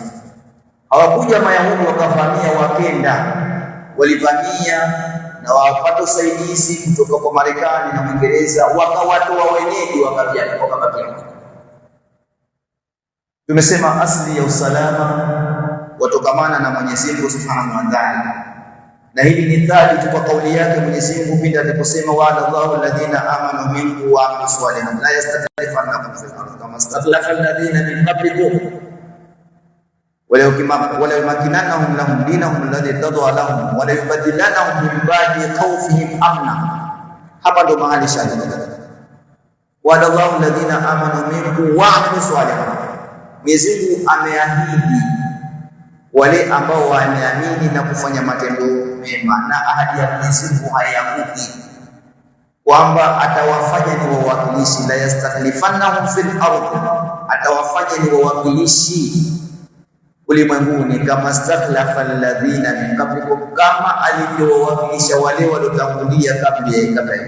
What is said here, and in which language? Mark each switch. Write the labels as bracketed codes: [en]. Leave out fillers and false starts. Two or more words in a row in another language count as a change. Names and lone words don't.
[sw] Hawakuja Mayahudi wakavamia wakenda, walivamia na wapata usaidizi kutoka kwa Marekani na Uingereza, wakawatoa wenyeji wakabakia. Tumesema asli ya usalama watokamana na Mwenyezi Mungu [ar] سبحانه وتعالى, [sw] na hili ni thabiti kwa kauli yake Mwenyezi Mungu pindi aliposema [ar] وعد الله الذين آمنوا منكم وعملوا الصالحات ليستخلفنكم في الأرض كما استخلف الذين من قبلكم وليمكنن لهم دينهم الذي ارتضى لهم وليبدلنهم من بعد خوفهم أمنا. [sw] Hapa ndo mahali shahidi. [ar] وعد الله الذين آمنوا منكم وعملوا الصالحات, [sw] Mwenyezi Mungu ameahidi wale ambao wameamini na kufanya matendo mema, na ahadi ya Mwenyezi Mungu haianguki, kwamba atawafanya ni wawakilishi, [ar] ليستخلفنهم في الأرض, [sw] atawafanya ni wawakilishi ulimwenguni, [ar] كما استخلف الذين من قبلكم, [sw] kama alivyowakilisha wale waliotangulia kabla yake.